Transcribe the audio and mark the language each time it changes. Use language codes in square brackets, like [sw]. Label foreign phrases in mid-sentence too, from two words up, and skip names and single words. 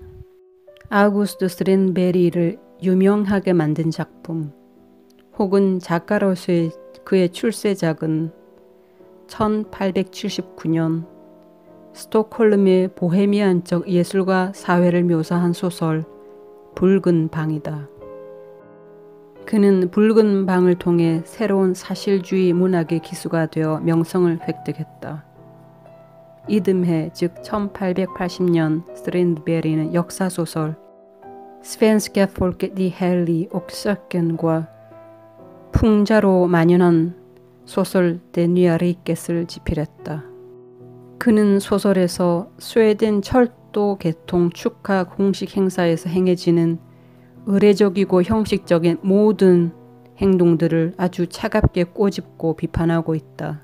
[ko] 아우구스트 스트린베리를 유명하게 만든 작품 혹은 작가로서의 그의 출세작은 1879년 스톡홀름의 보헤미안적 예술과 사회를 묘사한 소설 붉은 방이다. 그는 붉은 방을 통해 새로운 사실주의 문학의 기수가 되어 명성을 획득했다. 이듬해 즉 1880년 스트린베리는 역사소설 Svenska folket i helig och söken과 풍자로 만연한 소설 데뉴아 리켓을 집필했다. 그는 소설에서 스웨덴 철도 개통 축하 공식 행사에서 행해지는 의례적이고 형식적인 모든 행동들을 아주 차갑게 꼬집고 비판하고 있다.